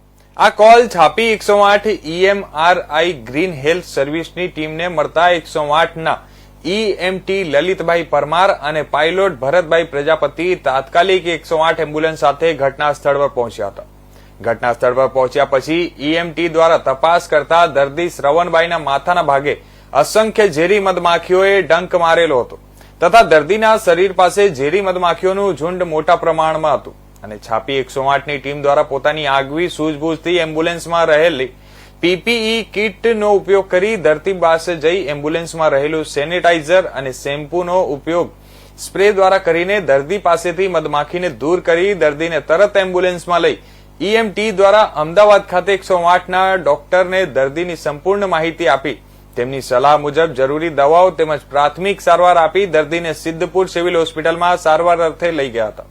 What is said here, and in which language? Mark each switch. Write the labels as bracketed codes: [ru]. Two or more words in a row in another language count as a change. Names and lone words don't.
[gu] આ કોલ છાપી 108 EMRI ગ્રીન હેલ્થ સર્વિસની ટીમને મળતા 108 ના EMT લલિતભાઈ પરમાર અને પાયલોટ ભરતભાઈ પ્રજાપતિ તાત્કાલિક 108 એમ્બ્યુલન્સ સાથે ઘટના સ્થળ પર પહોંચ્યા હતા। ઘટના સ્થળ પર પહોંચ્યા પછી EMT દ્વારા તપાસ કરતા દર્દી શ્રવણભાઈના માથાના ભાગે અસંખ્ય ઝેરી મધમાખીઓએ ડંખ મારેલો હતો તથા દર્દીના શરીર પાસે ઝેરી મધમાખીઓનું ઝુંડ મોટા પ્રમાણમાં હતું અને છાપી 108 ની ટીમ દ્વારા પોતાની આગવી સૂઝબૂઝથી એમ્બ્યુલન્સમાં રહેલી PPE કિટનો ઉપયોગ કરી દર્દી પાસે જઈ એમ્બ્યુલન્સમાં રહેલું સેનિટાઇઝર અને શેમ્પૂનો ઉપયોગ સ્પ્રે દ્વારા કરીને દર્દી પાસેથી મધમાખીને દૂર કરી દર્દીને તરત એમ્બ્યુલન્સમાં લઈ EMT દ્વારા અમદાવાદ ખાતે 108 ના ડોક્ટરને દર્દીની સંપૂર્ણ માહિતી આપી તેમની સલાહ મુજબ જરૂરી દવાઓ તેમજ પ્રાથમિક સારવાર આપી દર્દીને સિદ્ધપુર સિવિલ હોસ્પિટલમાં સારવાર અર્થે લઈ ગયા હતા।